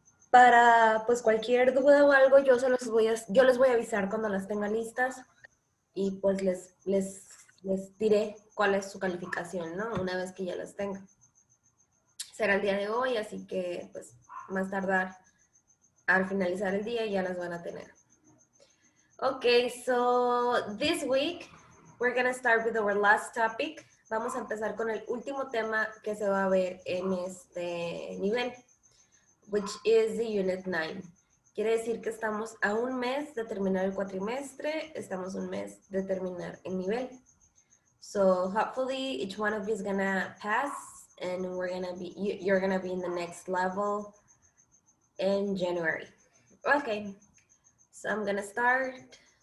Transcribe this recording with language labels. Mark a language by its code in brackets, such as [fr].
[es] Para pues cualquier duda o algo, yo les voy a avisar cuando las tenga listas y pues les diré cuál es su calificación, ¿no? Una vez que ya las tenga. Será el día de hoy, así que pues más tardar al finalizar el día ya las van a tener. [en] Okay, so this week we're gonna start with our last topic. [es] Vamos a empezar con el último tema que se va a ver en este nivel, [en] which is the Unit 9. [es] Quiere decir que estamos a un mes de terminar el cuatrimestre, estamos a un mes de terminar el nivel. [en] So hopefully each one of you is gonna pass and you're gonna be in the next level in January. Okay, so I'm gonna start.